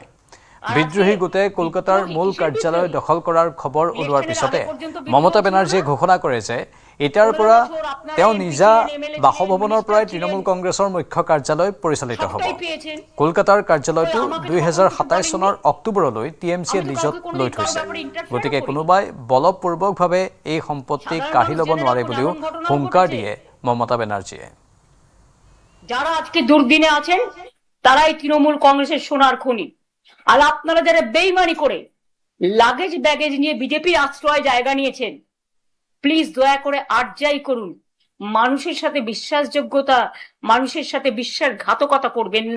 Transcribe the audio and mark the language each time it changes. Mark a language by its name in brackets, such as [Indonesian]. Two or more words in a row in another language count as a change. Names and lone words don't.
[Assamese] বিদ্ৰোহী গোটে কলকাতাৰ মূল কাৰ্যালয় দখল কৰাৰ খবৰ ওলোৱাৰ পিছতে মমতা বেনাৰ্জীয়ে ঘোষণা কৰে যে এতিয়াৰ পৰা তেওঁ নিজা বাসভৱনৰ পৰাই তৃণমূল কংগ্ৰেছৰ মুখ্য কাৰ্যালয় পৰিচালিত হ'ব। কলকাতাৰ কাৰ্যালয়টো 2027 চনৰ অক্টোবৰলৈ টিএমচিয়ে লিজত লৈ থৈছে। গতিকে কোনোবাই বলপূৰ্বকভাৱে এই সম্পত্তি কাঢ়ি ল'ব নোৱাৰে বুলিও হুংকাৰ দিয়ে মমতা বেনাৰ্জীয়ে। [Bangla] যারা আজকে দুর্দিনে আছেন তারাই তৃণমূল কংগ্রেসের সোনার খনি। আর আপনারা যারা বেইমানি করে [English] luggage baggage [Bangla] নিয়ে বিজেপির আশ্রয় জায়গা নিয়েছেন, প্লিজ দয়া করে আর্জাই করুন। মানুষের সাথে বিশ্বাসযোগ্যতা, মানুষের সাথে বিশ্বাসঘাতকতা করবেন না।